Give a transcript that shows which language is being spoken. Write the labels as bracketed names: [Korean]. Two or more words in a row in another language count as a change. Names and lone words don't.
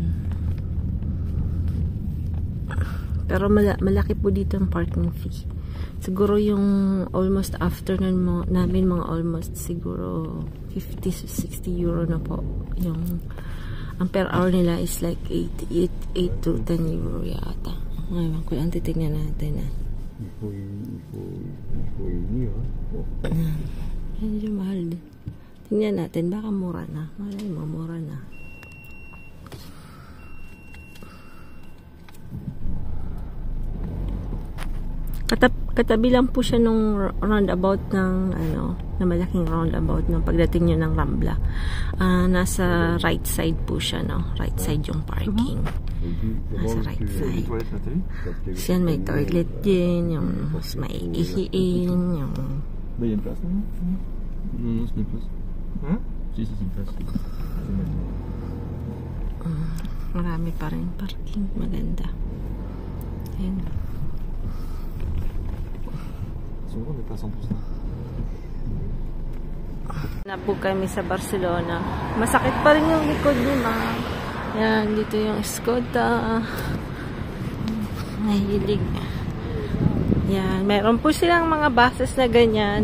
[Filipino] Pero malaki po dito ang parking fee. Siguro yung [English] almost afternoon [Filipino] namin, mga almost siguro 50 to 60 euro na po. Yung ang per hour nila [English] is like [Filipino] 8 to 10 euro yata. Ngayon ko lang titignan natin. [French] Il faut unir. [Filipino] Medyo mahal din. Tingnan natin, baka mura na. Malay mo, mura na. Katabi lang po siya nung roundabout ng na malaking roundabout ng pagdating niyo ng Rambla. Nasa [English] right side [Filipino] po siya, no? [English] Right side [Filipino] yung parking. Nasa [English] right side. [Filipino] Siyan may toilet din, yung may ihiin, yung... [French] Bah, il y a une place, non? Non, c'est une place. Hein? Si, c'est une place. [Filipino] Marami pa rin parking. Maganda. Ayan. [French] Souvent, on n'est pas 100%. [Filipino] Na po kami sa Barcelona. Masakit pa rin yung likod ni Ma. Yan, dito yung Skoda. Nahilig. Yan, meron po silang mga buses na ganyan.